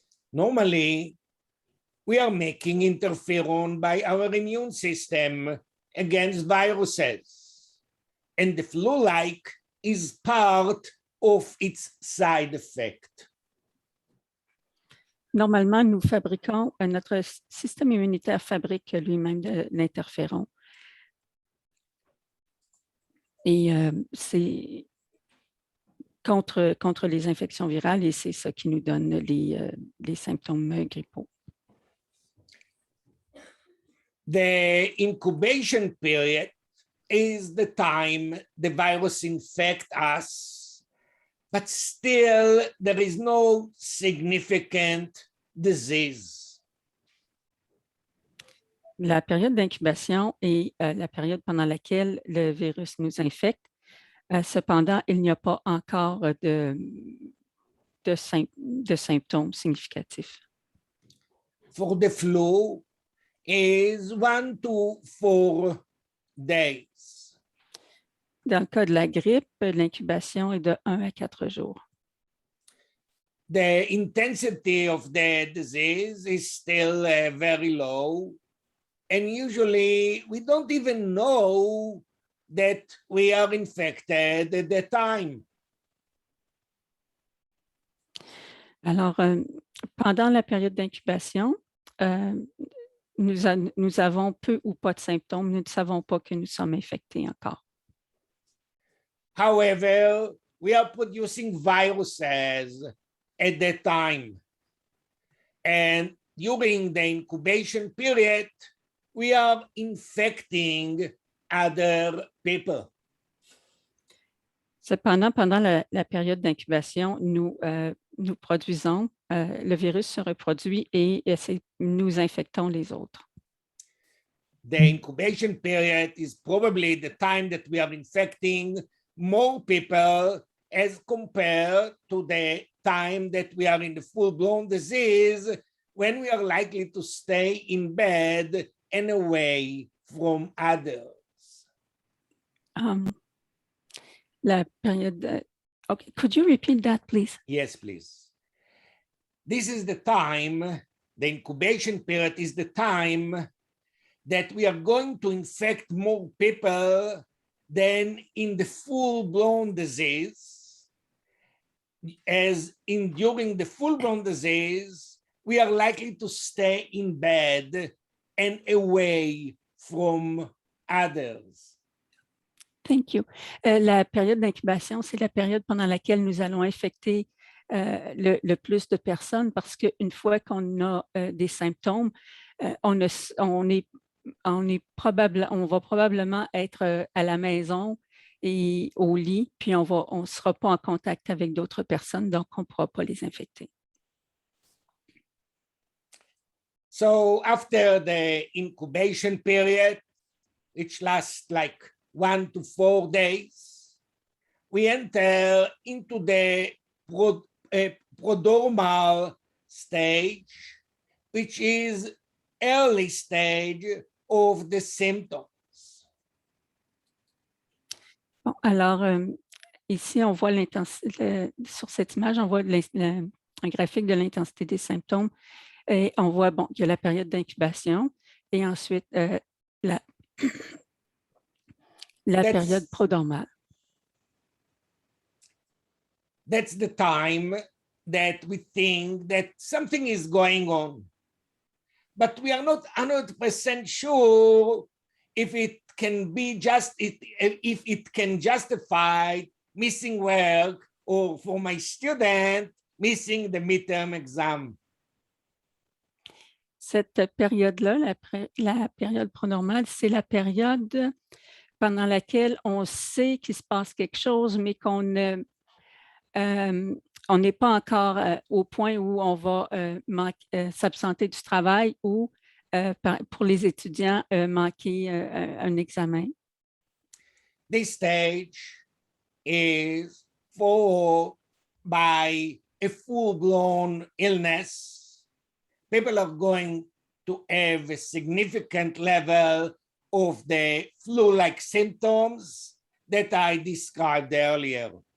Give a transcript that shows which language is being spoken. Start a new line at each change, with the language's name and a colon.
English: Normally, we are making interferon by our immune system against viruses, and the flu-like is part of its side effect.
French: Normalement, nous fabriquons, notre système immunitaire fabrique lui-même de l'interféron. Et c'est contre les infections virales et c'est ça qui nous donne les symptômes grippaux.
English: The incubation period is the time the virus infects us, but still there is no significant disease.
French: La période d'incubation est la période pendant laquelle le virus nous infecte. Cependant, il n'y a pas encore de symptômes significatifs.
English: For the flu is 1 to 4 days.
French: Dans le cas de la grippe, l'incubation est de 1 à 4 jours.
English: The intensity of the disease is still very low. And usually we don't even know that we are infected at the time.
French: Alors, pendant la période d'incubation, nous avons peu ou pas de symptômes. Nous ne savons pas que nous sommes infectés encore.
English: However, we are producing viruses at that time. And during the incubation period, we are infecting other people.
French: Cependant, pendant la période d'incubation, nous produisons, le virus se reproduit et nous infectons les autres.
English: The incubation period is probably the time that we are infecting more people as compared to the time that we are in the full-blown disease, when we are likely to stay in bed and away from others.
French: La période.
English: Okay, could you repeat that, please? Yes, please. This is the time, the incubation period is the time that we are going to infect more people than in the full-blown disease. As in during the full-blown disease, we are likely to stay in bed and away from others. Thank you.
French: La période d'incubation, c'est la période pendant laquelle nous allons infecter le plus de personnes parce qu'une fois qu'on a des symptômes, on va probablement être à la maison et au lit, puis on ne sera pas en contact avec d'autres personnes, donc on ne pourra pas les infecter.
English: So after the incubation period, which lasts like 1 to 4 days, we enter into the prodromal stage, which is early stage of the symptoms.
French: Bon, alors, ici, on voit l'intensité, sur cette image, on voit un graphique de l'intensité des symptômes et on voit, bon, il y a la période d'incubation et ensuite la période prodromale.
English: That's the time that we think that something is going on, but we are not 100% sure if it can be if it can justify missing work or for my student missing the midterm exam.
French: Cette période-là, la période pronormale, c'est la période pendant laquelle on sait qu'il se passe quelque chose, mais qu'on n'est pas encore au point où on va s'absenter du travail ou pour les étudiants manquer un examen.
English: This stage is followed by a full-blown illness. People are going to have a significant level of the flu-like symptoms that I described earlier.